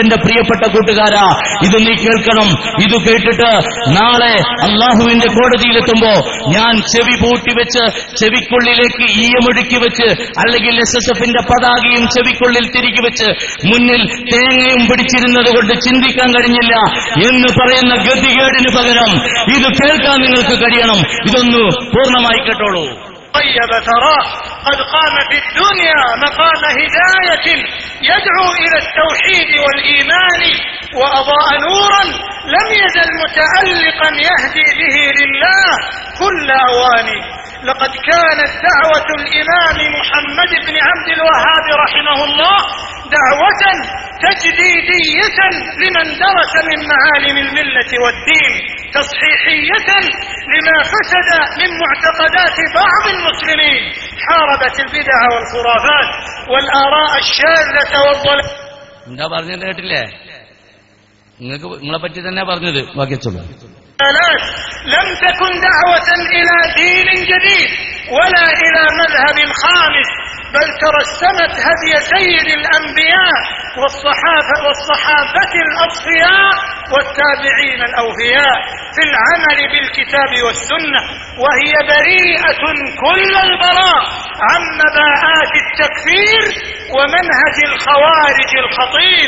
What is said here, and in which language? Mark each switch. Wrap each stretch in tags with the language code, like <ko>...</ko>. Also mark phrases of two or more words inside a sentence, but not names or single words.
<ml>എന്റെ പ്രിയപ്പെട്ട കൂട്ടുകാരാ, ഇത് നീ കേൾക്കണം. ഇത് കേട്ടിട്ട് നാളെ അള്ളാഹുവിന്റെ കോടതിയിലെത്തുമ്പോ ഞാൻ ചെവി പൂട്ടിവെച്ച് ചെവിക്കുള്ളിലേക്ക് ഈയമൊടുക്കി വെച്ച്, അല്ലെങ്കിൽ SSFന്റെ പതാകയും ചെവിക്കുള്ളിൽ തിരികെ വെച്ച് മുന്നിൽ തേങ്ങയും പിടിച്ചിരുന്നത് കൊണ്ട് ചിന്തിക്കാൻ കഴിഞ്ഞില്ല എന്ന് പറയുന്ന ഗതികേടിന് പകരം ഇത് കേൾക്കാൻ നിങ്ങൾക്ക് കഴിയണം. ഇതൊന്ന് പൂർണ്ണമായി കേട്ടോളൂ.</ml> <ar>طيب تراه قد قام في الدنيا مقام هداية يدعو إلى التوحيد والإيمان وأضاء نورا لم يزل متألقا يهدي به لله كل أواني. لقد كانت دعوة الإمام محمد بن عبد الوهاب رحمه الله دعوة تجديدية لمن درس من معالم الملة والدين، تصحيحية لما فسد من معتقدات بعض المسلمين، حاربت البدع والخرافات والآراء الشاذة والضلال.</ar> <ml>എന്താ പറഞ്ഞത് കേട്ടില്ലേ? നിങ്ങളെ പറ്റി തന്നെ പറഞ്ഞത്. വാക്യച്ചോളൂ.</ml> <ar>لم تكن دعوة إلى دين جديد ولا إلى مذهب خامس، بل ترسمت هدي سيد الأنبياء والصحابة الأصفياء والتابعين الأوفياء في العمل بالكتاب والسنة، وهي بريئة كل البراء عن مباءات التكفير ومنهج الخوارج الخطير.</ar>